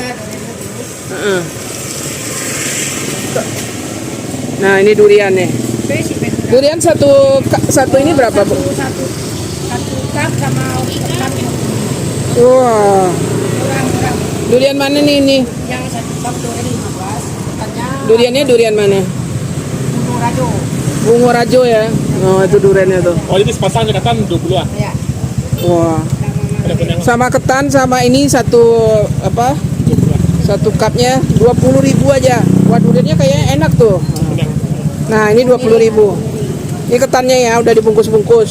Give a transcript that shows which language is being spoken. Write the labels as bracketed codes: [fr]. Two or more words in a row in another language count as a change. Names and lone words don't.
[id] Nah, ini durian nih. Durian satu ini berapa, Bu? Satu kap sama ikan. Wah. Kurang. Durian mana nih ini? Yang satu kap durian 15. Ikannya Duriannya durian mana? bunga rajo. Bungo Rajo ya. Oh, itu duriannya tuh. Oh, jadi sepasang kan 20-an. Ya. Wah. Sama ketan sama ini satu apa? Satu cupnya 20.000 aja. Wah, duriannya kayaknya enak tuh. Nah, ini 20.000. Ini ketannya ya, udah dibungkus-bungkus.